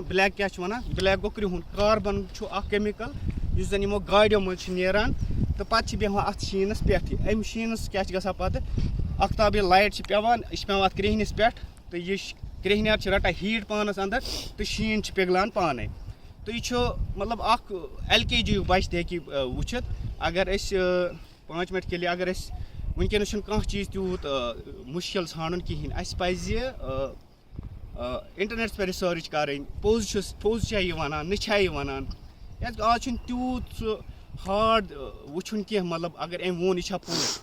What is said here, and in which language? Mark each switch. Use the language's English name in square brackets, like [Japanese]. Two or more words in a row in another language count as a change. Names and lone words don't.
[Kashmiri] بلیک کیٛاہ چھِ وَنان, بلیک گوٚو کرٛہُن, کاربن چھُ اکھ کیمِکل یُس زن یِمو گاڑیو منٛز چھُ نیران, تہٕ پتہٕ چھِ بیٚہوان اَتھ شیٖنس پٮ۪ٹھٕے. اَمہِ شیٖنس کیٛاہ چھِ گژھان پتہٕ, اختابٕچ لایٹ چھِ پٮ۪وان, یہِ چھِ پٮ۪وان اَتھ کرٛیٚہنِس پٮ۪ٹھ, تہٕ یہِ کرٛیٚہنیٛار چھِ رٹان ہیٖٹ پانس انٛدر, تہٕ شیٖن چھِ پِگلان پانے. تہٕ یہِ چھُ مطلب اکھ LKG یُک بچہِ تہِ ہیٚکہِ وٕچھِتھ. اگر أسۍ 5 [Urdu] منٹ کے لیے [Kashmiri] اگر أسۍ وٕنکٮ۪نس چھُنہٕ کانٛہہ چیٖز تیوٗت مُشکِل ژھانڈُن کِہیٖنۍ, اَسہِ پزِ انٹرنیٹس پٮ۪ٹھ رِسٲرٕچ کرٕنۍ, پوٚز چھا یہِ وَنان نہ چھا یہِ وَنان, کیٛازِکہِ آز چھُنہٕ تیوٗت سُہ ہارڈ وٕچھُن کینٛہہ, مطلب اگر أمۍ ووٚن یہِ چھا پوٚز.